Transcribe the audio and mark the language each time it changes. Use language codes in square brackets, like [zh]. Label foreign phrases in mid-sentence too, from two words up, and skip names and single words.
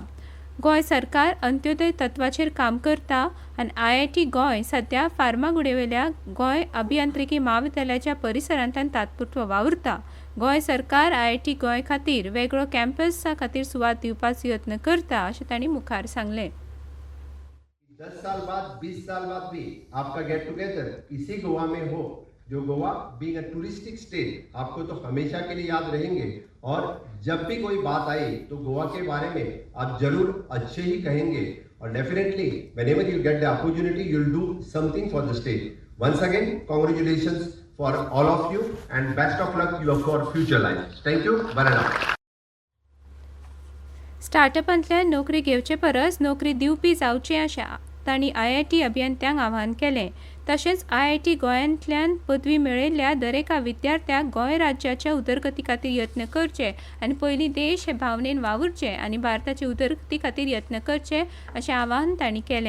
[kok] गोंय सरकार अंत्योदय तत्वाचेर काम करता आनी IIT गोंय सध्या फार्मागुडयेवेल्या गोंय अभियांत्रिकी महाविद्यालयाच्या परिसरांतल्यान तात्पुरतो वावुरता। गोंय सरकार IIT गोंय खातीर वेगळो कॅम्पसा खातीर सुवात दिवपाचो यत्न करता अशें तांणी मुखार सांगलें। [hi] 10 साल बाद 20 साल बाद भी आपका [en] get together [hi] इसी गोवा में हो, जो गोवा [en] being a touristic state [hi] आपको तो हमेशा के लिए याद रहेंगे और जब भी कोई बात आई तो गोवा के बारे में आप जरूर अच्छे ही कहेंगे और [en] definitely whenever you get the opportunity you will do something for the state. Once again congratulations for all of you and best of luck you for future life. Thank you very much. [kok] स्टार्टअपांतल्यान नोकरी घेवचे परस नोकरी दिवपी जावचें अशें तांणी IIT अभियंत्यांक आवाहन केलें। तशेंच IIT गोंयांतल्यान पदवी मेळयल्ल्या दरेका विद्यार्थ्याक गोंय राज्याच्या उदरगती खातीर यत्न करचे आनी पयलीं देश हे भावनेन वावुरचे आनी भारताचे उदरगती खातीर यत्न करचे अशें आवाहन तांणी केलें।